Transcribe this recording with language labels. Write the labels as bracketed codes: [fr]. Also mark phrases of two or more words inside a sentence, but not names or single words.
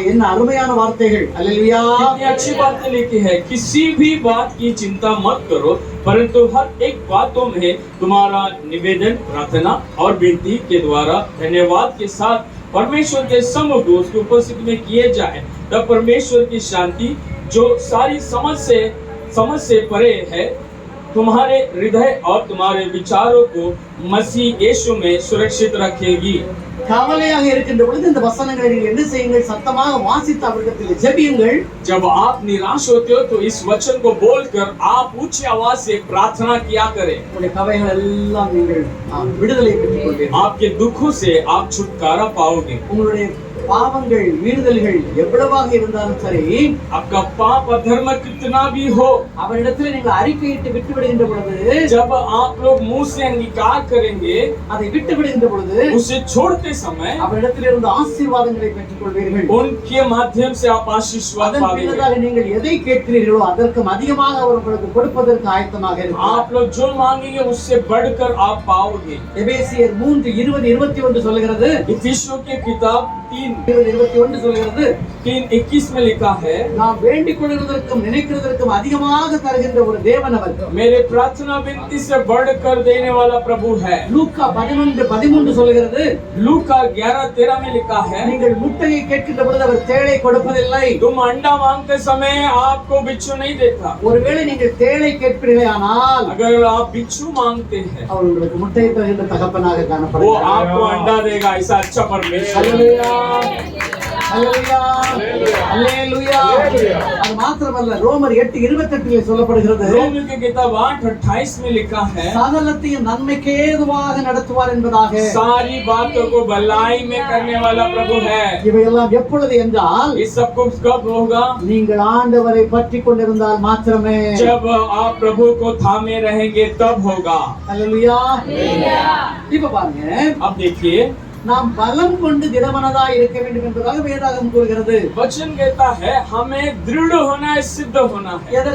[ta] என்ன அருமையான வார்த்தைகள்! அல்லேலூயா. [hi] कितनी अच्छी बातें लिखी है। किसी भी बात की चिंता मत करो, परंतु हर एक बातों में तुम्हारा निवेदन, प्रार्थना और विनती के द्वारा धन्यवाद के साथ परमेश्वर के सम्मुख उसकी उपस्थिति में किए जाए। तब परमेश्वर की शांति जो सारी समझ से परे है तुम्हारे हृदय और तुम्हारे विचारों को मसीह यीशु में सुरक्षित रखेगी। [ta] கவலையாக இருக்கின்ற பொழுது இந்த வசனங்களை நீங்கள் என்ன செய்யுங்கள்? சத்தமாக வாசித்து அவரிடத்தில் ஜெபியுங்கள். [hi] जब आप निराश होते हो तो इस वचन को बोलकर आप ऊंची आवाज से प्रार्थना किया करें। [ta] உங்களுடைய கவலைகள் எல்லாம் நீங்கள் விடுதலை பெற்றுக் கொள்வீர்கள். [hi] आपके दुखों से आप छुटकारा पाओगे। [ta] உங்களுடைய பாவங்கள் மீறுதல்கள் எவ்வளவாக இருந்தாலும் சரி, [hi] आपका पाप अधर्म कितना भी हो, [ta] அவரிடத்தில் நீங்கள் அறிக்கையிட்டு விட்டு விடுகின்ற பொழுது, [hi] जब आप लोग मुंह से अंगीकार करेंगे, [ta] அதை விட்டு விடுகின்ற பொழுது [hi] उसे छोड़ते समय [ta] அவரிடத்தில் இருந்து ஆசீர்வாதங்களை பெற்றுக் கொள்வீர்கள். [hi] उनके माध्यम से आप आशीर्वाद [ta] அதன் [hi] पाओगे। [ta] பின்னதாக நீங்கள் எதை கேட்கிறீர்களோ அதற்கு அதிகமாக அவர் உங்களுக்கு கொடுப்பதற்கு ஆயத்தமாக இருக்கிறார். [hi] आप लोग जो मांगेंगे उससे बढ़कर आप पाओगे। [ta] எபேசியர் 3:20-21 சொல்கிறது. [hi] इफिसियों की किताब [ta] 3:21 சொல்கிறது. [hi] 3:21 में लिखा है, [ta] நாம் வேண்டிக் கொள்வதற்கும் நினைக்கிறதற்கும் அதிகமாக தருகின்ற ஒரு தேவன் அவர். [hi] मेरे प्रार्थना विनती से बढ़कर देने वाला प्रभु है। [ta] லூக்கா 11:13 சொல்கிறது. [hi] लूका 11:13 में लिखा है, [ta] நீங்கள் முட்டையை கேட்கின்ற பொழுது அவர் தேளை கொடுப்பதில்லை. [hi] तुम अंडा मांगते समय आपको बिच्छू नहीं देता। [ta] ஒருவேளை நீங்கள் தேளை கேட்பீர்களானால் [hi] अगर आप बिच्छू मांगते हैं [ta] அவர் உங்களுக்கு முட்டையை தருகின்ற தகப்பனாக [hi] वो [ta] காணப்படுகிறார். [hi] आपको अंडा देगा। ऐसा अच्छा परमेश्वर। [ta] ஹல்லேலூயா. ஹல்லேலூயா. ஹல்லேலூயா. அது மாத்திரமல்ல, ரோமர் 8:28 சொல்லப்படுகிறது. [hi] रोमियो की किताब 8:28 में लिखा है, [ta] சகலத்தையும் நன்மைக்கு ஏதுவாக நடத்துவார் என்பதாக. [hi] सारी बातों को भलाई में करने वाला प्रभु है। [ta] இவையெல்லாம் எப்பொழுது என்றால், [hi] ये सब कुछ कब होगा? [ta] நீங்கள் ஆண்டவரை பற்றி கொண்டிருந்தால் மாத்திரமே. [hi] जब आप प्रभु को थामे रहेंगे तब होगा। [ta] ஹல்லேலூயா. இப்ப பாருங்க, [hi] अब देखिए, [ta] நாம் பலம் கொண்டு திடமனதாய் இருக்க வேண்டும் என்பதாக வேதாகம் கூறுகிறது. [hi] वचन कहता है हमें दृढ़ होना है, सिद्ध होना है।